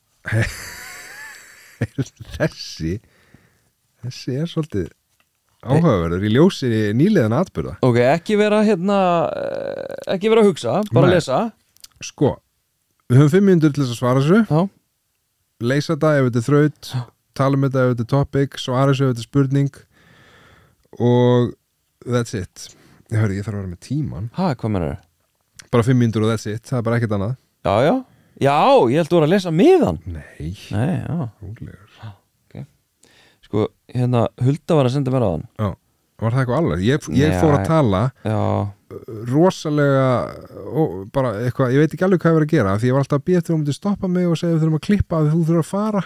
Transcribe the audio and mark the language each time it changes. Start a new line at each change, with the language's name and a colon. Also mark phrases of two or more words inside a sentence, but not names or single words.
Icelandic: Þessi er svolítið áhugaverður í ljósi nýliðan atburða. Ok, ekki vera að hugsa, bara Nei. lesa. Sko, við höfum 5 mínútur til þess að svara þessu. Já. Leysa þetta ef þetta er þraut, tala um þetta ef þetta er topic, svara þessu ef þetta er spurning og
English: that's it.
Icelandic: Ég þarf að vera með tíman. Hvað mennur það? Bara 5 mínútur og
English: that's it,
Icelandic: það er bara ekkert annað. Já, ég held að vera að lesa miðan. Nei, já. rólegur. Ok. Sko, hérna, Hulda var að senda mér á hann. Já, var það eitthvað alveg? Ég fór að tala rosalega bara eitthvað, ég veit ekki alveg hvað ég var að gera því ég var alltaf að býja eftir að þú myndir stoppa mig og segja við þurfum að klippa að þú þurfum að fara.